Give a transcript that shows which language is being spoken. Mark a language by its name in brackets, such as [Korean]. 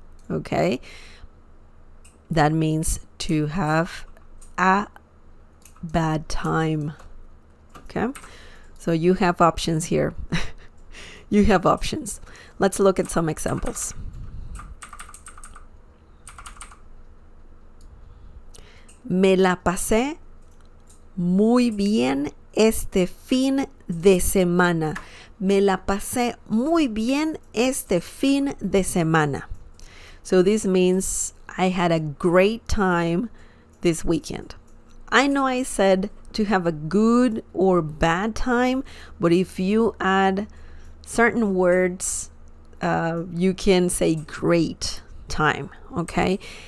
[English] Okay, that means to have a bad time. Okay, so you have options here. You have options. Let's look at some examples. [Spanish] Me la pasé muy bien este fin de semana. Me la pasé muy bien este fin de semana. [English] So this means I had a great time this weekend. I know I said to have a good or bad time, but if you add certain words, you can say great time, okay?